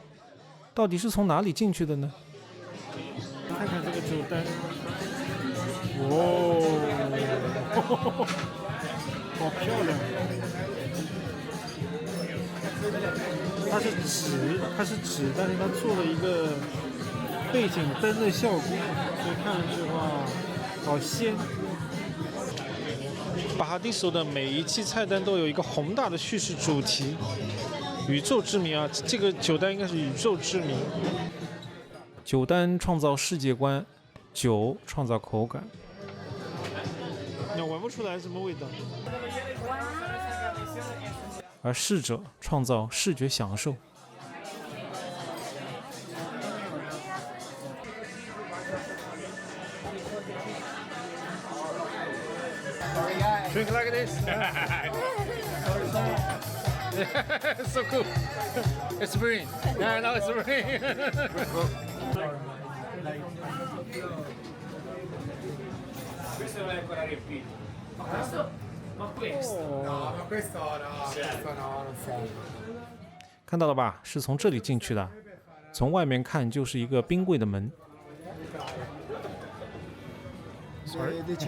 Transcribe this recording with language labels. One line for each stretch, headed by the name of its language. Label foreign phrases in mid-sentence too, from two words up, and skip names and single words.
Chinese: 到底是從哪裡進去的呢？看看這個酒單，哦，好漂亮！它是紙，但是它做了一個背景燈的效果，所以看上去的話，好鮮。巴哈迪手的每一期菜單都有一個宏大的敘事主題，宇宙之名啊！這個酒單應該是宇宙之名。酒單創造世界觀，酒創造口感。你聞不出來什麼味道。而侍者創造視覺享受。
English: Drink like this. So cool. It's spring. Yeah, now it's spring. Oh.
Chinese: 看到了吧？是從這裡進去的，從外面看就是一個冰櫃的門。Sorry.